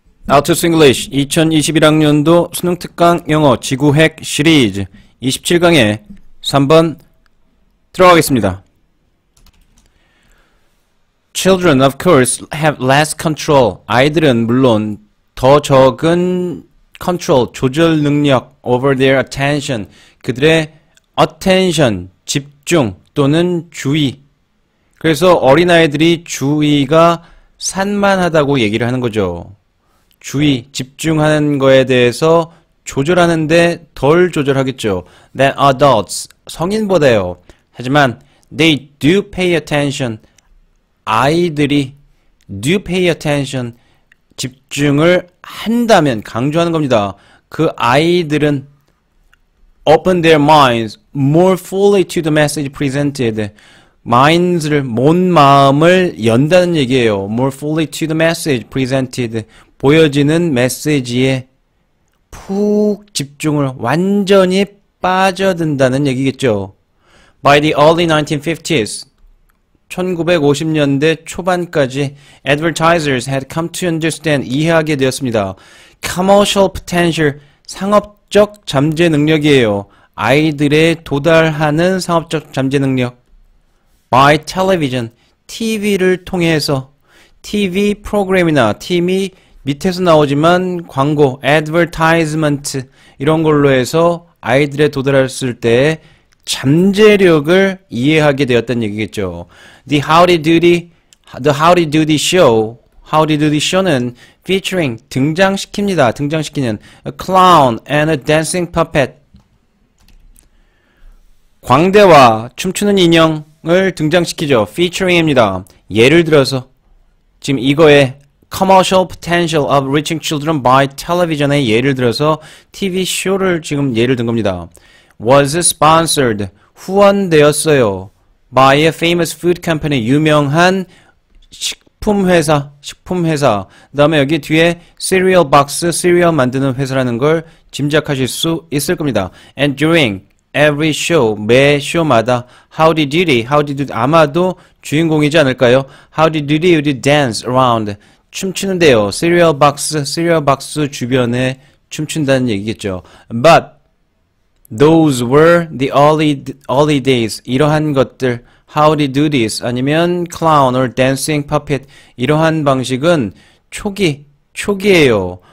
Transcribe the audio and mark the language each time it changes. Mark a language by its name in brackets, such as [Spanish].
[Korean] Altus English 2021학년도 수능 특강 영어 지구핵 시리즈 27강에 3번 들어가겠습니다. [English] Children of course have less control. [Korean] 아이들은 물론 더 적은 control, 조절 능력 [English] over their attention. [Korean] 그들의 attention, 집중 또는 주의. 그래서 어린아이들이 주의가 산만하다고 얘기를 하는 거죠. 주의, 집중하는 거에 대해서 조절하는데 덜 조절하겠죠. [English] Than adults, [Korean] 성인보다요. 하지만 [English] they do pay attention. [Korean] 아이들이 [English] do pay attention, [Korean] 집중을 한다면 강조하는 겁니다. [English] 그 아이들은 open their minds more fully to the message presented. [Korean] minds를, 몬 마음을 연다는 얘기예요. [English] more fully to the message presented. [Korean] 보여지는 메시지에 푹 집중을 완전히 빠져든다는 얘기겠죠. [English] By the early 1950s, [Korean] 1950년대 초반까지 [English] advertisers had come to understand, [Korean] 이해하게 되었습니다. commercial potential, 상업적 잠재 능력이에요. 아이들의 도달하는 상업적 잠재 능력. [English] by television, [Korean] TV를 통해서, TV 프로그램이나 TV 밑에서 나오지만 광고, advertisement 이런 걸로 해서 아이들에 도달했을 때 잠재력을 이해하게 되었다는 얘기겠죠. [English] The Howdy Doody show, Howdy Doody show는 featuring, [Korean] 등장시킵니다. 등장시키는 [English] a clown and a dancing puppet. [Korean] 광대와 춤추는 인형을 등장시키죠. featuring입니다. 예를 들어서 지금 이거에 [English] commercial potential of reaching children by television [Korean] 의 예를 들어서 TV 쇼를 지금 예를 든 겁니다. [English] was sponsored, [Korean] 후원되었어요. [English] by a famous food company, [Korean] 유명한 식품회사. 그 다음에 여기 뒤에 cereal box, cereal 만드는 회사라는 걸 짐작하실 수 있을 겁니다. [English] and during every show, [Korean] 매 쇼마다 Howdy Doody, 아마도 주인공이지 않을까요? [English] Howdy Doody would dance around, [Korean] 춤추는데요. cereal box 주변에 춤춘다는 얘기겠죠. [English] But those were the early days. [Korean] 이러한 것들, Howdy Doodies 아니면 [English] clown or dancing puppet, [Korean] 이러한 방식은 초기예요.